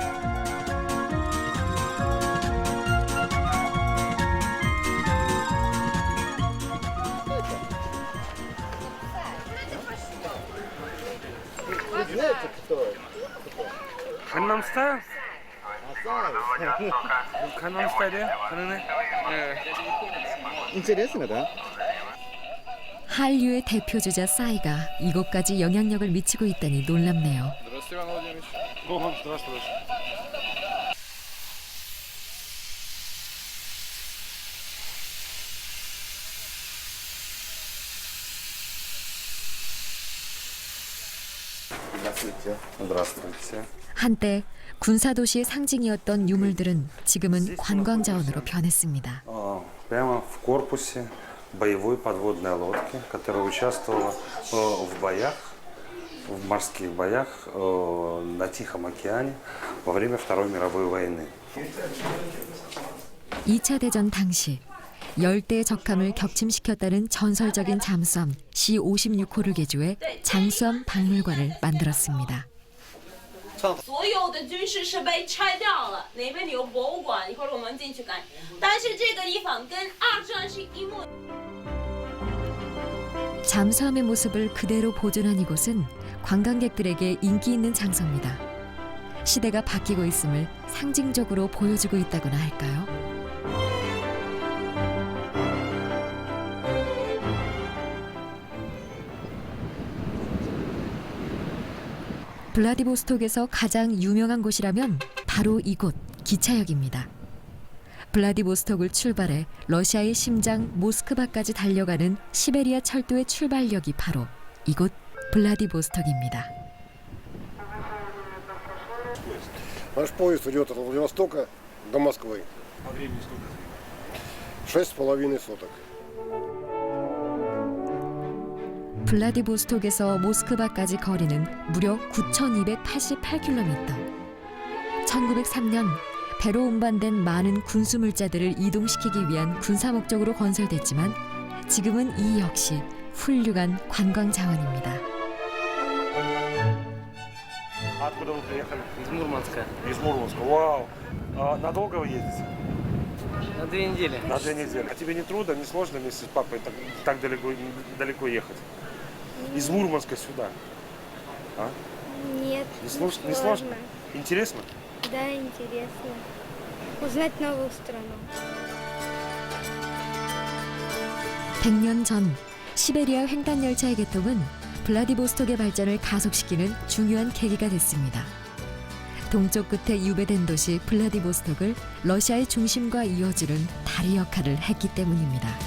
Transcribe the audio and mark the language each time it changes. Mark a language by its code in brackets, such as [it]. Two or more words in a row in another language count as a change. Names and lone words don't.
[ru] Gangnam Style? Gangnam Style? Интересно, да? [ko] 한류의 대표 주자 싸이가 이곳까지 영향력을 미치고 있다니 놀랍네요. [ru] Здравствуйте, Иван Владимирович. Здравствуйте. Здравствуйте. Здравствуйте. [ko] 한때 군사도시의 상징이었던 유물들은 지금은 관광자원으로 변했습니다. [ru] Прямо в корпусе боевой подводной лодки, которая участвовала в боях, в морских боях на Тихом океане во время Второй мировой войны. [ko] 2차 대전 당시 열대의 적함을 격침시켰다는 전설적인 잠수함 C-56호를 개조해 장수함 박물관을 만들었습니다. [zh] 所有的军事设备拆掉了，那边有博物馆，一会儿我们进去看。但是这个地方跟二战是一模。 [ko] 잠수함의 모습을 그대로 보존한 이곳은 관광객들에게 인기 있는 장소입니다. 시대가 바뀌고 있음을 상징적으로 보여주고 있다고나 할까요? 블라디보스톡에서 가장 유명한 곳이라면 바로 이곳 기차역입니다. 블라디보스톡을 출발해 러시아의 심장 모스크바까지 달려가는 시베리아 철도의 출발역이 바로 이곳 블라디보스톡입니다. [ru] Наш поезд идет от Владивостока до Москвы. 6,5 суток. [ko] 블라디보스톡에서 모스크바까지 거리는 무려 9,288km. 1903년 배로 운반된 많은 군수 물자들을 이동시키기 위한 군사 목적으로 건설됐지만 지금은 이 역시 훌륭한 관광 자원입니다. [ru] Откуда вы приехали? Из Мурманска. Из Мурманска. Вау. Надолго вы едете? На 2 недели. На 2 недели. А тебе не трудно, не сложно вместе с папой так далеко ехать? Из Мурманска сюда. А? Нет, Не сложно? Интересно? Да, интересно. Узнать новую страну. [ko] 100년 전 시베리아 횡단 열차의 개통은 블라디보스톡의 발전을 가속시키는 중요한 계기가 됐습니다. 동쪽 끝에 유배된 도시 블라디보스톡을 러시아의 중심과 이어주는 다리 역할을 했기 때문입니다.